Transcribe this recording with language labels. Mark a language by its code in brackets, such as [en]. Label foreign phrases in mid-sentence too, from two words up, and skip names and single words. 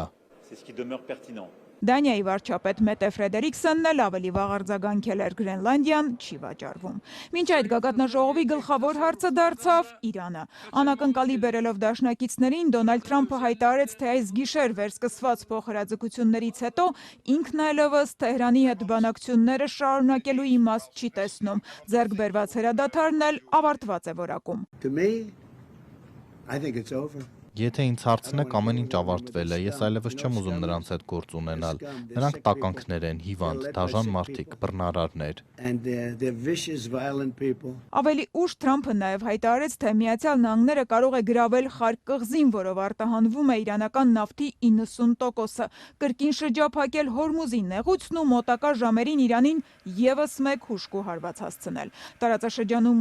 [hy] Դանիայի վարչապետ Մետե Ֆրեդերիկսոնն էլ ավելի վաղ արձագանքել էր Գրենլանդիան չի վաճառվում։ Մինչ այդ գագաթնաժողովի գլխավոր հարցը դարձավ Իրանը։ Անակնկալի բերելով դաշնակիցներին Դոնալդ Թրամփը հայտարարեց, թե այս գիշեր վերսկսված փոխհրաձգություններից հետո ինքն այլևս Թեհրանի հետ բանակցությունները շարունակելու իմաստ չի տեսնում։ Ձեռք բերված հրադադարն էլ ավարտված է որակում։ [en] To me, I think it's over. [hy] Եթե ինձ հարցնեք, ամեն ինչ ավարտվել է, ես այլևս չեմ ուզում նրանց հետ գործ ունենալ։ Նրանք տականքներ են, հիվանդ, դաժան մարդիկ, բռնարարներ։ Ավելի ուշ Թրամփը նաև հայտարարեց, թե Միացյալ Նահանգները կարող է գրավել Խարկ կղզին, որով արտահանվում է իրանական նավթի 90%-ը, կրկին շրջափակել Հորմուզի նեղուցն ու մոտակա ժամերին Իրանին ևս մեկ հուժկու հարված հասցնել։ Տարածաշրջանում